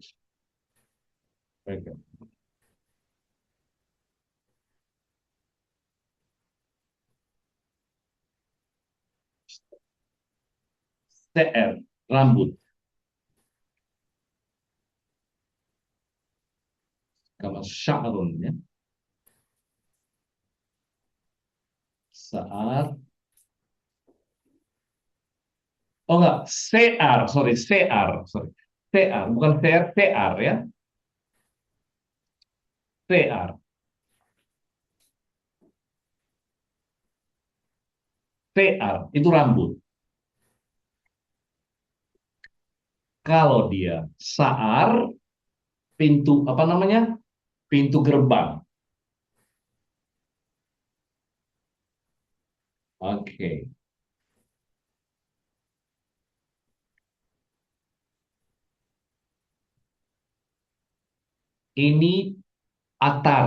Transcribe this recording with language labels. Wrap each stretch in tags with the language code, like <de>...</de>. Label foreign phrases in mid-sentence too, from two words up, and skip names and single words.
<id>Oke. Se'er, rambut. Kalau sya'run ya. Sa'ar. Oh enggak, se'ar, sorry, se'ar, sorry. Se'ar, bukan se'er, se'ar ya. Se'ar. Se'ar, itu rambut. Kalau dia sa'ar, pintu, apa namanya? Pintu gerbang. Oke. Ini atar.</id>